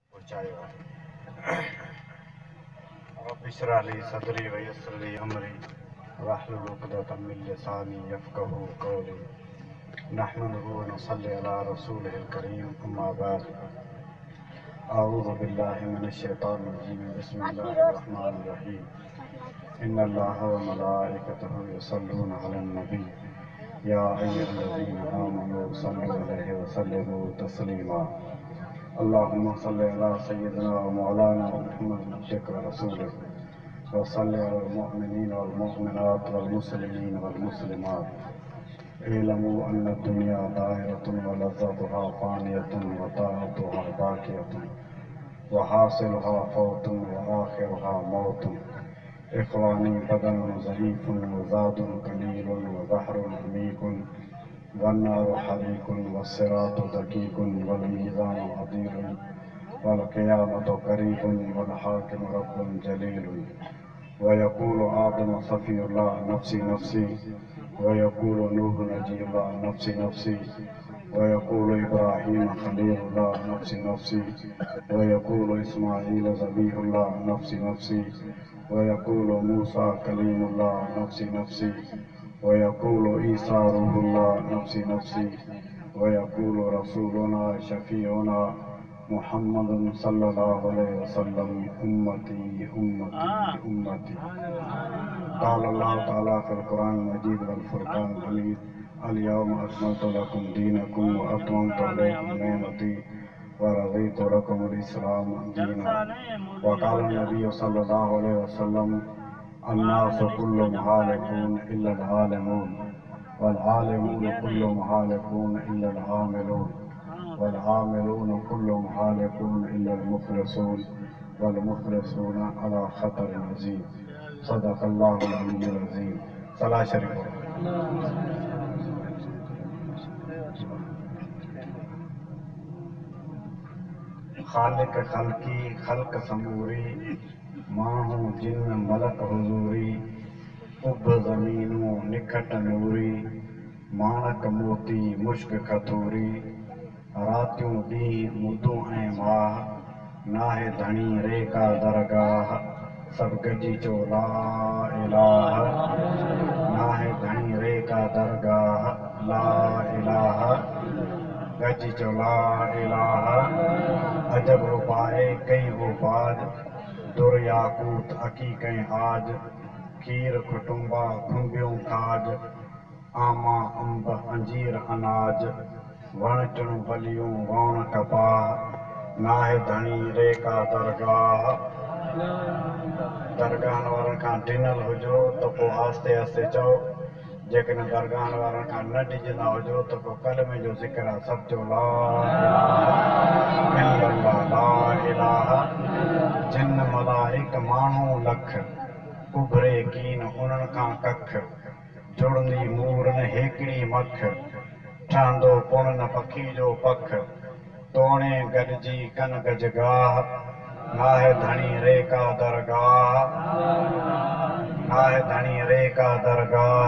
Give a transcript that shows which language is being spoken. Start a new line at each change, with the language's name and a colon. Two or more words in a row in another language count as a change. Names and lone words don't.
Arabic: चाहिए। رب اشرح لي صدري ويسر لي أمري واحلل عقدة من لساني يفقهوا قولي. نحمده ونصلي على رسوله الكريم أما بعد. أعوذ بالله من الشيطان الرجيم. بسم الله الرحمن الرحيم. إن الله وملائكته يصلون على النبي يا أيها الذين آمنوا صلوا عليه وسلموا تسليما. اللهم صل على سيدنا ومولانا محمد عبدك ورسولك وصل على المؤمنين والمؤمنات والمسلمين والمسلمات. اعلموا أن الدنيا دائرة ولذتها فانية وطاعتها باقية وحاصلها فوت وآخرها موت. إخواني بدن ضعيف وزاد قليل وبحر عميق والنار حريق والصراط دقيق والميزان عديل والقيامة قريب والحاكم رب جليل. ويقول آدم صفي الله نفسي نفسي ويقول نوح نجي الله نفسي نفسي ويقول إبراهيم خليل الله نفسي نفسي ويقول إسماعيل ذبيح الله نفسي نفسي ويقول موسى كليم الله نفسي نفسي ويقول عيسى روح الله نفسي نفسي ويقول رسولنا شفيعنا محمد صلى الله عليه وسلم أمتي أمتي أمتي. قال الله تعالى في القرآن المجيد والفرقان الحميد. اليوم أكملت لكم دينكم وأتممت عليكم نعمتي ورضيت لكم الإسلام دينا. وقال النبي صلى الله عليه وسلم الناس كلهم هالكون إلا العالمون والعالمون كلهم هالكون إلا العاملون والعاملون كلهم هالكون إلا المخلصون والمخلصون على خطر عظيم. صدق الله العلي العظيم.
Sindhi: सलाह शरीफ। खालिक खल्की खल्क समूरी माहू जिन्न मलक हुजूरी उब ज़मीनू निखट नूरी माणक मोती मुश्क खतूरी रातियूं ॾींहुं मुदूं ऐं माह नाहे धणी रेका दरगाह सभु गॾिजी चओ
Arabic: لا إله
Sindhi: नाहे धणी रेका दरगाह
Arabic: لا إله
Sindhi: गॾिजी चओ
Arabic: لا إله.
Sindhi: अजब रुपाए कई वो बाज दुर याकूत अकीक ऐं आज खीर खुटुंबा खुंबियूं खाज आमा अंब अंजीर अनाज वण टिण बलियूं वण कपाह नाहे धणी रेका दरगाह। दरगाहनि वारनि खां ॾिनल हुजो त पोइ आस्ते आस्ते चओ, जेकॾहिं दरगाहनि वारनि खां न ॾिजंदा हुजो त पोइ कलमे जो ज़िक्र आहे, सभु चओ
Arabic: لا إله لا إله.
Sindhi: जिन मलाइक माण्हू लख उभरे कीन उन्हनि खां कख जुड़ंदी मूर न हेकिड़ी मख ठहंदो पुण न पखी जो पख तोणे गॾिजी कन गजगाह नाहे धणी रेका दरगाह नाहे धणी रेका दरगाह।